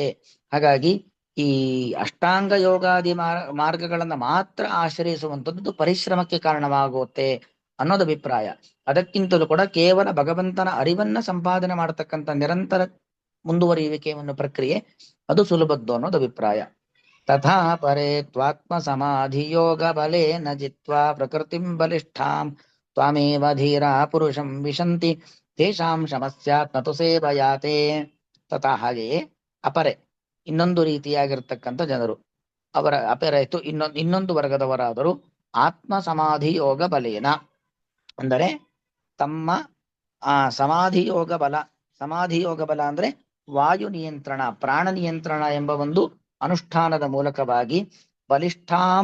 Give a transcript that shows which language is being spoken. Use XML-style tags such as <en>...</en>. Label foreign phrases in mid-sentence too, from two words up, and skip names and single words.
<kn>ಹಾಗಾಗಿ ಈ ಅಷ್ಟಾಂಗ ಯೋಗಾದಿ ಮಾರ್ಗಗಳನ್ನ ಮಾತ್ರ ಆಶ್ರಯಿಸುವಂಥದ್ದು ಪರಿಶ್ರಮಕ್ಕೆ ಕಾರಣವಾಗುತ್ತೆ ಅನ್ನೋದು ಅಭಿಪ್ರಾಯ. ಅದಕ್ಕಿಂತಲೂ ಕೂಡ ಕೇವಲ ಭಗವಂತನ ಅರಿವನ್ನ ಸಂಪಾದನೆ ಮಾಡತಕ್ಕಂಥ ನಿರಂತರ ಮುಂದುವರಿಯುವಿಕೆಯನ್ನು ಪ್ರಕ್ರಿಯೆ ಅದು ಸುಲಭದ್ದು ಅನ್ನೋದು ಅಭಿಪ್ರಾಯ.</kn> <sa>ತಥಾ ಪರೇ ತ್ವಾತ್ಮ ಸಮಾಧಿ ಯೋಗ ಬಲೇ ನ ಜಿತ್ವಾ ಪ್ರಕೃತಿಂ ಬಲಿಷ್ಠಾಂ ತ್ವಾಮೇವ ಧೀರ ಪುರುಷಂ ವಿಶಂತಿ ತೇಷಾಂ ಶಮಸ್ಯಾತ್ ನತು ಸೇವಯಾತೆ.</sa> <kn>ತಥಾ ಹಾಗೆಯೇ ಅಪರೆ ಇನ್ನೊಂದು ರೀತಿಯಾಗಿರ್ತಕ್ಕಂಥ ಜನರು, ಅವರ ಅಪರಾಯಿತು ಇನ್ನೊಂದು ವರ್ಗದವರಾದರೂ</kn> <sa>ಆತ್ಮ ಸಮಾಧಿ ಯೋಗ ಬಲೇನ,</sa> <kn>ಅಂದರೆ ತಮ್ಮ ಸಮಾಧಿ ಯೋಗ ಬಲ ಅಂದ್ರೆ ವಾಯು ನಿಯಂತ್ರಣ, ಪ್ರಾಣ ನಿಯಂತ್ರಣ ಎಂಬ ಒಂದು ಅನುಷ್ಠಾನದ ಮೂಲಕವಾಗಿ ಬಲಿಷ್ಠಾಂ</kn>